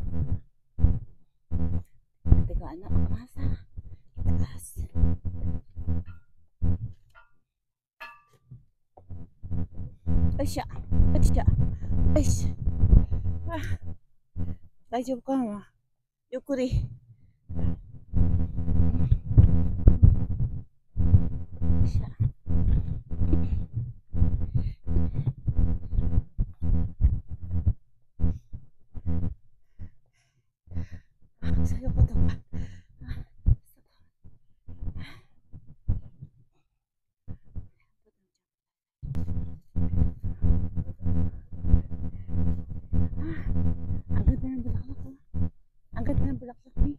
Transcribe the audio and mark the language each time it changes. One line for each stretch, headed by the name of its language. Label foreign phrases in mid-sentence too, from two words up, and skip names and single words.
Filipino: Teka, ano ang masa? Itaas. Ay siya. Ay siya. Ay siya.
Japanese: Ah. 大丈夫かなゆっくり。さよことか。
Filipino: Ang ganda ng bulaklak ko. Ang ganda ng bulaklak ni.